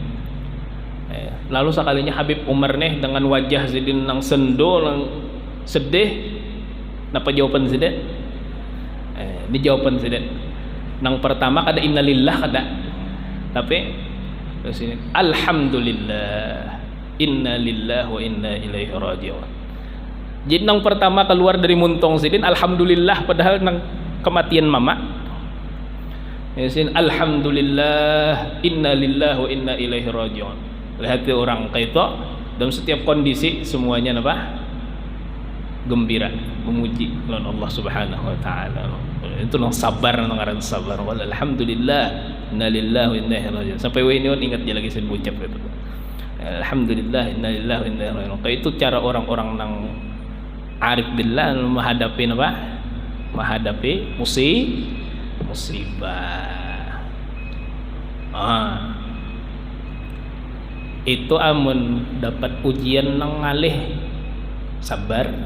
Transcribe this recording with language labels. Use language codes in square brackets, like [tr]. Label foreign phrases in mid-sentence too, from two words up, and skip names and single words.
[bjn] Lalu sekalinya Habib Umar nih dengan wajah Sidin nang sendo nang sedih napa jawaban Sidin? Di jawaban Sidin nang pertama kada innalillah kada, tapi terus ini alhamdulillah [ar] إنا لله وإنا إليه راجعون. [bjn] Jadi nang pertama keluar dari muntong Sidin alhamdulillah padahal nang kematian mama. [ar] ياسين الحمد لله إنا لله وإنا إليه راجعون. [bjn] Lihat orang kayak itu dalam setiap kondisi semuanya apa? Gembira, memuji Allah [ar] سبحانه وتعالى. [bjn] Itu nang sabar nang ngaran sabar. [ar] الحمد لله إنا لله وإنا إليه راجعون. [bjn] Sampai ini ingat dia lagi saya ucap itu. [ar] الحمد لله إنا لله وإنا إليه راجعون. [bjn] Kayak itu cara orang-orang nang [ar] عارف بالله [bjn] menghadapi musibah. Itu amun dapat ujian nang ngalih sabar.